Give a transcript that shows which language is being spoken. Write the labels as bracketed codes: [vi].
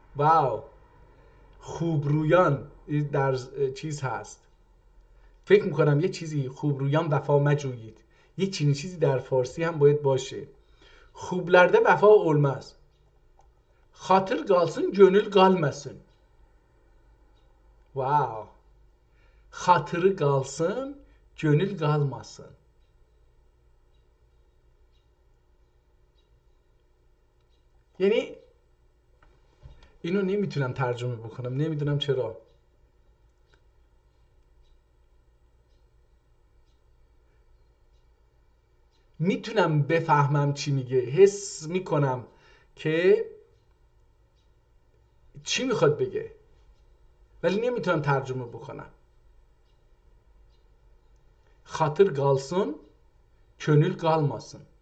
[fa] واو، خوبرویان در چیز هست، فکر میکنم یه چیزی خوبرویان وفا مجویید، یه چنین چیزی در فارسی هم باید باشه. [az] خوبلرده وفا اولماز، خاطر galsın gönül kalmasın. Wow, hatırı kalsın gönül kalmasın. [fa] یعنی اینو نمیتونم ترجمه بکنم، نمیدونم چرا. میتونم بفهمم چی میگه، حس میکنم که چی میخواد بگه، ولی نمیتونم ترجمه بکنم. [az] خاطر kalsın gönül kalmasın.